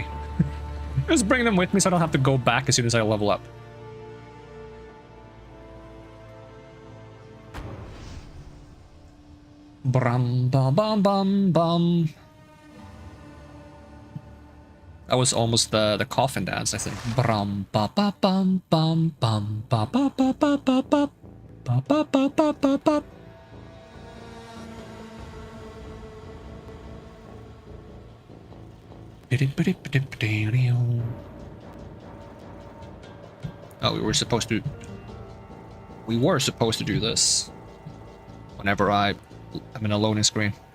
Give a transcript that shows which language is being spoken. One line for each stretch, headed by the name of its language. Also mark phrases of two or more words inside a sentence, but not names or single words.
English: Just bring them with me so I don't have to go back as soon as I level up. Brum bum bum bum bum. That was almost the coffin dance, I think. Brum ba ba bum bum bum ba ba ba ba ba ba ba ba ba ba ba ba. Oh, we were supposed to do this whenever I'm in a loading screen.